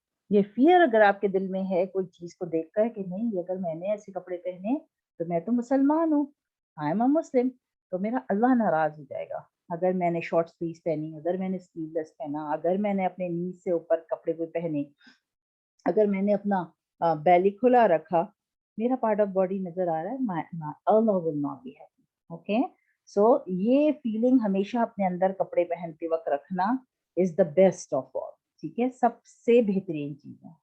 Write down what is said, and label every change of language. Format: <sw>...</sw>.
<ur>یہ فیئر اگر آپ کے دل میں ہے کوئی چیز کو دیکھ کر کہ نہیں یہ اگر میں نے ایسے کپڑے پہنے تو میں تو مسلمان ہوں,</ur> <en>I am a Muslim,</en> <ur>تو میرا اللہ ناراض ہو جائے گا. اگر میں نے شارٹ سلیوز پہنی, اگر میں نے سلیو لیس پہنا, اگر میں نے اپنے نیز سے اوپر کپڑے کوئی پہنے, اگر میں نے اپنا بیلی کھلا رکھا, میرا پارٹ آف باڈی نظر آ رہا ہے, اللہ</ur> <en>will not be happy.</en> <ur>Okay, سو یہ فیلنگ ہمیشہ اپنے اندر کپڑے پہنتے وقت رکھنا</ur> <en>Is the best of all.</en> <ur>ٹھیک ہے, سب سے بہترین چیز ہے.</ur>